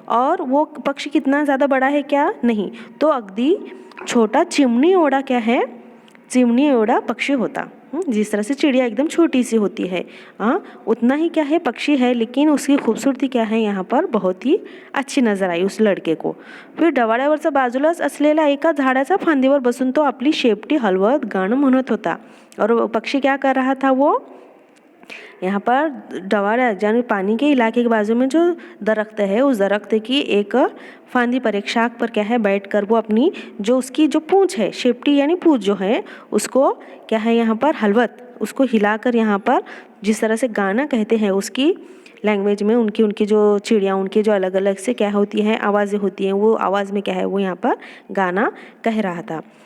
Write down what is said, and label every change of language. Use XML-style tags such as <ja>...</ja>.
<hi>और वो पक्षी कितना ज़्यादा बड़ा है क्या नहीं, तो</hi> <mr>अगदी छोटा</mr> <hi>चिमनी ओड़ा क्या है चिमनी ओड़ा पक्षी होता. जिस तरह से चिड़िया एकदम छोटी सी होती है, उतना ही क्या है पक्षी है, लेकिन उसकी खूबसूरती क्या है यहाँ पर बहुत ही अच्छी नजर आई उस लड़के को.</hi> <mr>फिर डवाळ्यावरचा बाजूलाच असलेला एका झाडाच्या फांदीवर बसून तो आपली शेपटी हलवत गाणं म्हणत होता.</mr> <hi>और पक्षी क्या कर रहा था, वो यहाँ पर डवाड़ा यानी पानी के इलाके के बाजू में जो दरख्त है उस दरख्त की एक फांदी पर एक शाख पर क्या है बैठकर वो अपनी जो उसकी जो पूंछ है, शेपटी यानी पूंछ जो है उसको क्या है यहाँ पर हलवत उसको हिलाकर यहाँ पर जिस तरह से गाना कहते हैं उसकी लैंग्वेज में उनकी जो चिड़िया उनकी जो अलग अलग से क्या होती हैं आवाज़ें होती हैं, वो आवाज़ में क्या है वो यहाँ पर गाना कह रहा था.</hi>